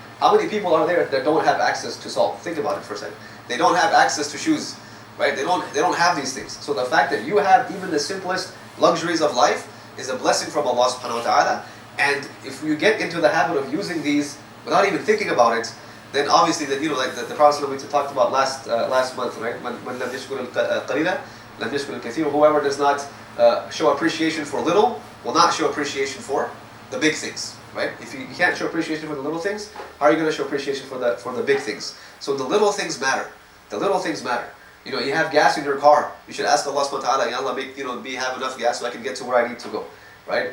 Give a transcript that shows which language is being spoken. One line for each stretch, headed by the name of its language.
English: How many people are there that don't have access to salt? Think about it for a second. They don't have access to shoes, right? They don't have these things. So the fact that you have even the simplest luxuries of life is a blessing from Allah subhanahu wa ta'ala. And if you get into the habit of using these without even thinking about it, then obviously that like the Prophet we talked about last month, right?
Arabic: When لم يشكر القليل لم يشكر الكثير.
English: Whoever does not show appreciation for little will not show appreciation for the big things. Right? If you can't show appreciation for the little things, how are you going to show appreciation for the big things? So the little things matter. The little things matter. You have gas in your car. You should ask Allah subhanahu wa ta'ala, Ya Allah, have enough gas so I can get to where I need to go. right?